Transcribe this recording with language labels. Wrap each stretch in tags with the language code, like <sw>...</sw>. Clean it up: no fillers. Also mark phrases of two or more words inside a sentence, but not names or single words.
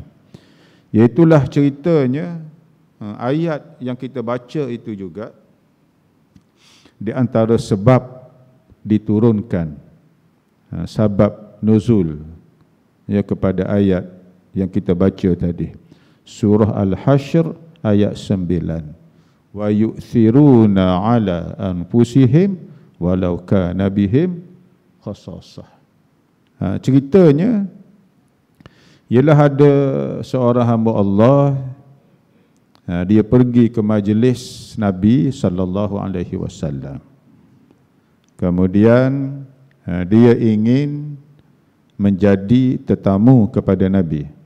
<ms>Iaitulah ceritanya, ayat yang kita baca itu juga di antara sebab diturunkan, sebab nuzul ya kepada ayat yang kita baca tadi. Surah Al-Hashr ayat 9.</ms> <ar>ويؤثرون على أنفسهم ولو كان بهم خصاصة.</ar> <ms>Ceritanya ialah ada seorang hamba Allah, dia pergi ke majlis Nabi</ms> <ar>صلى الله عليه وسلم.</ar> <ms>Kemudian dia ingin menjadi tetamu kepada Nabi.</ms>